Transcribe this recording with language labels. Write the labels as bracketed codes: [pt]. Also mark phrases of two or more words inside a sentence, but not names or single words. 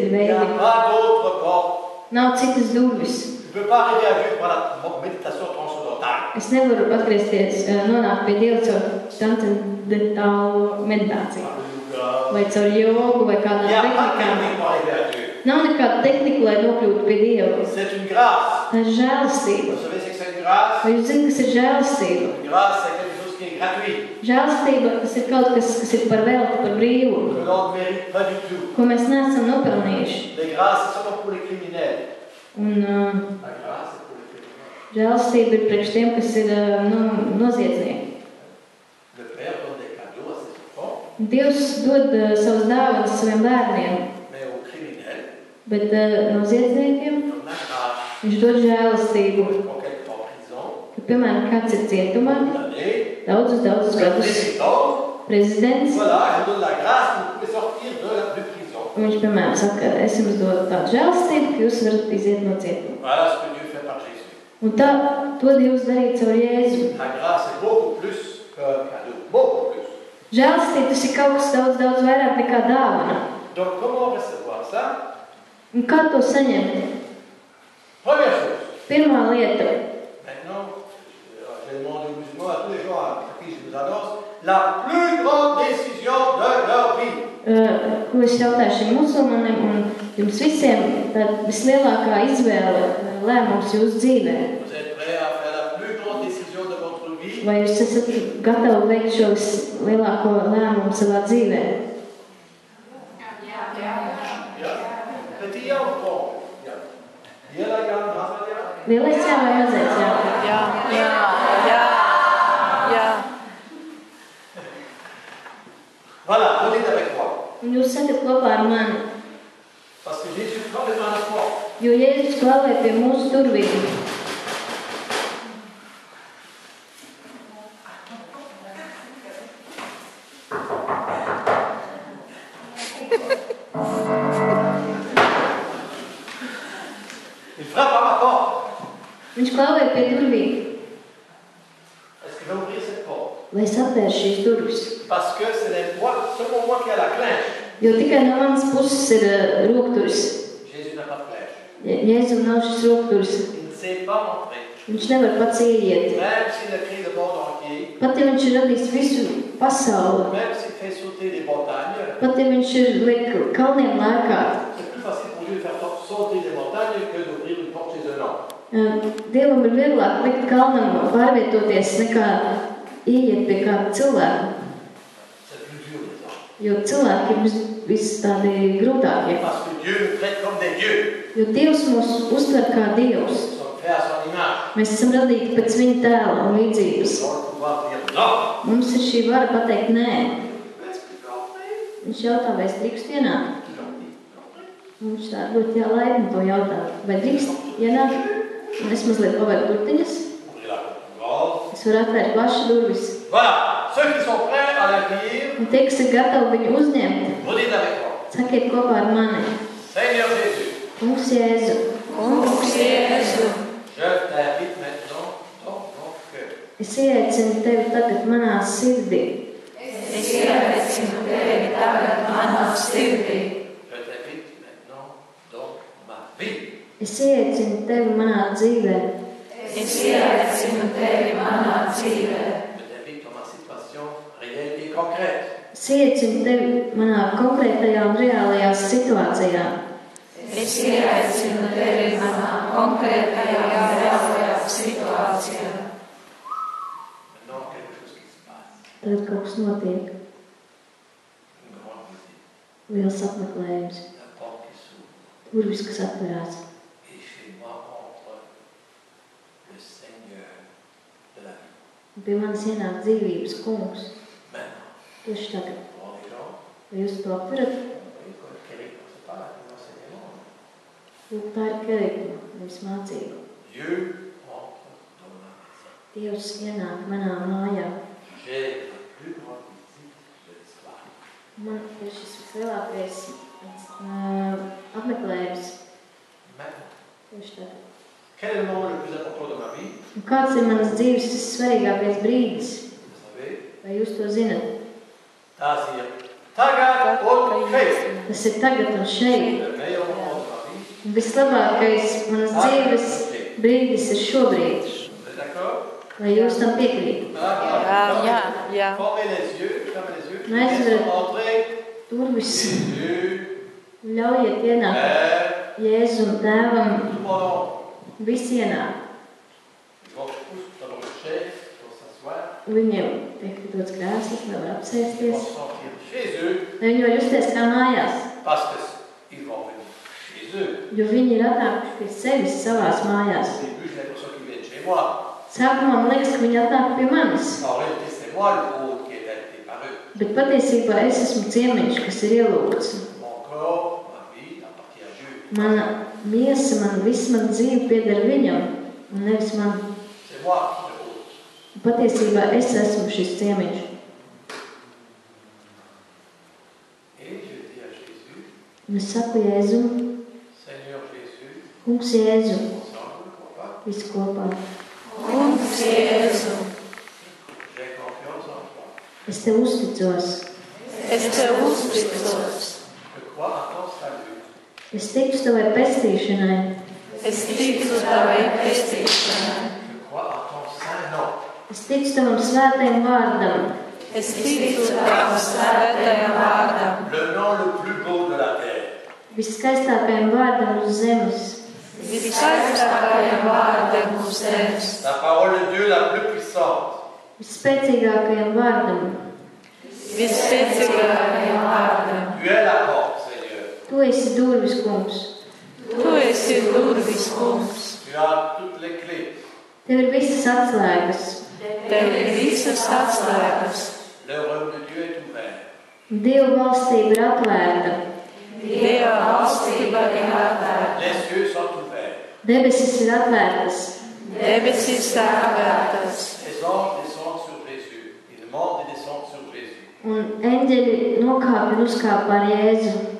[fr] Il n'y a [lv] veidi. [fr] pas d'autre porte. [lv] Nav citas durvis. [fr] Je ne peux pas arriver à Dieu par la méditation transcendantale. [lv] Es nevaru atgriezties, nonākt pie Dieva caur transcendentālo meditāciju. [fr] Alléluia. [lv] Vai caur jogu, vai [fr] Il n'y [lv] kādām [fr] a pas de [lv] tehnikām. [fr] technique pour arriver à Dieu. [lv] Nav nekāda tehnika, lai nokļūtu pie Dieva. [fr] C'est une grâce. [lv] Tā ir žēlastība. [fr] Vous savez ce que c'est une grâce? [lv] Vai jūs zināt, kas ir žēlastība? [fr] Une grâce, c'est quelque chose qui est gratuit. [lv] Žēlastība, tas ir kaut kas, kas ir par velti, par brīvu, [fr] Que l'on ne mérite pas du tout. [lv] ko mēs neesam nopelnījuši. [fr] Les grâces, c'est seulement pour les criminels. [lv] Un [fr] La grâce, c'est pour les criminels. [lv] žēlastība ir priekš tiem, kas ir noziedznieki. [fr] Le Père donne des cadeaux à ses enfants, [lv] Dievs dod savus dāvanas saviem bērniem, [fr] mais aux criminels, [lv] bet noziedzniekiem [fr] il donne la grâce. [lv] viņš dod žēlastību. [fr] Quand quelqu'un est en prison, [lv] Ka, piemēram, kāds ir cietumā, [fr] condamné, [lv] daudzus [fr] le [lv] gadus [fr] président, [lv] prezidents, [fr] voilà, il donne la grâce, vous pouvez sortir de prison. [lv] un viņš, piemēram, saka, es jums dodu tādu žēlastību, ka jūs varat iziet no cietuma. [fr] Voilà ce que Dieu fait par Jésus. [lv] Un tā, to Dievs darīja caur Jēzu. [fr] La grâce est beaucoup plus qu'un cadeau, beaucoup plus. [lv] Žēlastība tas ir kaut kas daudz vairāk nekā dāvana. [fr] Donc comment recevoir ça? [lv] Un kā to saņemt? [fr] Première chose. [lv] Pirmā lieta. [fr] Maintenant, je demande au musulman, à tous les gens à qui je vous annonce, la plus grande décision de leur vie. [lv] Ko es jautāju šiem musulmanim un jums visiem, tad vislielākā izvēle, lēmums jūsu dzīvē. [fr] Vous êtes prêts à faire la plus grande décision de votre vie? [lv] Vai jūs esat gatavi veikt šo vislielāko lēmumu savā dzīvē? Petit jā un grand? Jā. Lielā jā un mazā jā? Lielais jā vai mazais jā? [fr] Voilà, vous dites avec moi. [lv] Un jūs sakat kopā ar mani, [fr] Parce que Jésus prend les mains à la porte. [lv] jo Jēzus klāvē pie mūsu durvīm. [fr] Il frappe à ma porte. [lv] Viņš klāvē pie durvīm. [fr] Est-ce que je vais ouvrir cette porte? [lv] Vai es atvēršu šīs durvis? [fr] Parce que ce n'est seulement moi qui ai la clinche. [lv] Jo tikai no manas puses ir rokturis. [fr] Jésus n'a pas de clinche. [lv] Jēzum nav šis rokturis. [fr] Il ne sait pas entrer. [lv] Viņš nevar pats ieiet. [fr] Même s'il a créé le monde entier, [lv] Pat ja viņš ir radījis visu pasauli, [fr] même s'il fait sauter les montagnes, [lv] pat ja viņš ir liek kalniem lēkā, [fr] c'est plus facile pour Dieu de faire sauter les montagnes que d'ouvrir une porte chez un homme. [lv] Dievam ir vieglāk likt kalnam pārvietoties nekā ieiet pie kāda cilvēka. [fr] C'est plus dur, les hommes. [lv] Jo cilvēki ir visi tādi grūtākie. [fr] Parce que Dieu nous traite comme des dieux. [lv] Jo Dievs mūs uztver kā Dievs. [fr] Nous sommes faits à son image. [lv] Mēs esam radīti pēc viņa tēla un līdzības. [fr] Nous avons le pouvoir de dire non. [lv] Mums ir šī vara pateikt nē. [fr] Est-ce que tu peux entrer? [lv] Viņš jautā, vai es drīkstu ienākt. [fr] Tu l'as dit, entrer. [lv] Un viņš tā ļoti laipni to jautā. Vai drīkst ienākt? Un es mazliet pavēru durtiņas. [fr] Ouvrez la porte. [lv] Es varu atvērt plašas durvis. [fr] Voilà. Ceux qui sont prêts à l'accueillir, [lv] Un tie, kas ir gatavi viņu uzņemt, [fr] vous dites avec moi. [lv] sakiet kopā ar mani. [fr] Seigneur Jésus, [lv] Kungs Jēzu, [fr] je t'invite maintenant dans mon cœur. [lv] es ieaicinu tevi tagad manā sirdī. [fr] Je t'invite maintenant dans ma vie. [lv] Es ieaicinu tevi manā dzīvē. [fr] Je t'invite dans ma situation réelle et concrète. [lv] Es ieaicinu tevi manā konkrētajā un reālajā situācijā. [fr] Maintenant, quelque chose qui se passe. [lv] Tagad kaut kas notiek. [fr] Une grande visite. [lv] Liels apmeklējums. [fr] La porte qui s'ouvre. [lv] Durvis, kas atverās. [fr] Et chez moi entre le Seigneur de la vie. [lv] Un pie manis ienāk dzīvības kungs. [fr] Maintenant, [lv] Tieši tagad. [fr] pour les gens, [lv] Vai jūs to apverat? [fr] oui, comme Eric, c'est pas là, l'enseignement. [lv] Lūk, tā ir kerikuma, nevis mācība. [fr] Dieu entre dans ma maison. [lv] Dievs ienāk manā mājā. [fr] J'ai la plus grande visite de l'histoire. [lv] Man ir šis vislielākais apmeklējums. [fr] Maintenant, [lv] Tieši tagad. [fr] quel est le moment le plus important de ma vie? [lv] Un kāds ir manas dzīves vissvarīgākais brīdis? [fr] Vous savez, [lv] Vai jūs to zinat? [fr] c'est-à-dire, [lv] tagad un šeit. Tas ir tagad un šeit. [fr] Le meilleur moment de ma vie. [lv] Un vislabākais manas dzīves brīdis ir šobrīd. [fr] Vous êtes d'accord? [lv] Vai jūs tam piekrītat? [fr] Formez les yeux, fermez les yeux. [en] Nice. [fr] Laissez entrer [lv] Durvis [fr] Jésus [lv] Ļaujiet ienākt [fr] Père, [lv] Jēzu un Tēvam. [fr] tout pendant. [lv] Visi ienāk. [fr] Ils vont tous dans leur chaise pour s'asseoir. [lv] Viņiem tiek dots krēsls, lai var [fr] Ils vont [lv] apsēsties. [fr] se sentir chez eux [lv] Lai viņi var justies kā mājās, [fr] parce qu'ils vont venir chez eux. [lv] jo viņi ir atnākuši pie sevis savās mājās. [fr] Au début, j'ai l'impression qu'ils viennent chez moi. [lv] Sākumā man liekas, ka viņi atnāk pie manis, [fr] En réalité, c'est moi le hôte qui est invité par eux. [lv] bet patiesībā es esmu ciemiņš, kas ir ielūgts. [fr] Mon corps, ma vie, appartient à Dieu. [lv] Mana miesa, visa mana dzīve pieder viņam, un nevis man. [fr] C'est moi qui le hôte. [lv] Patiesībā es esmu šis ciemiņš. [fr] Et je dis à Jésus, [lv] Un es saku Jēzum, [fr] Seigneur Jésus, [lv] kungs Jēzu, [fr] ensemble, papa, [lv] visu kopā. Kungs Jēzu, [fr] j'ai confiance en toi. [lv] Es tev uzticos. es tev uzticos, [fr] Je crois à ton salut. [lv] Es ticu tavai pestīšanai. es ticu tavai pestīšanai, [fr] Je crois à ton saint nom. [lv] Es ticu tavam svētajam vārdam. es ticu tavam svētajam vārdam, [fr] Le nom le plus beau de la terre. [lv] Viskaistākajam vārdam uz zemes. viskaistākajam vārdam uz zemes, [fr] La parole de Dieu la plus puissante. [lv] Visspēcīgākajam vārdam. visspēcīgākajam vārdam. [fr] Tu es la porte, Seigneur. [lv] Tu esi durvis, kungs. Tu esi durvis, kungs, [fr] Tu as toutes les clés. [lv] Tev ir visas atslēgas. tev ir visas atslēgas. [fr] Le royaume de Dieu est ouvert. [lv] Dieva valstība ir atvērta. Dieva valstība ir atvērta, [fr] Les cieux sont ouverts. [lv] Debesis ir atvērtas. debesis atvērtas, [fr] Les anges descendent sur Jésus. Ils montent et descendent sur Jésus. [lv] Un eņģeļi nokāp un uzkāp ar Jēzu.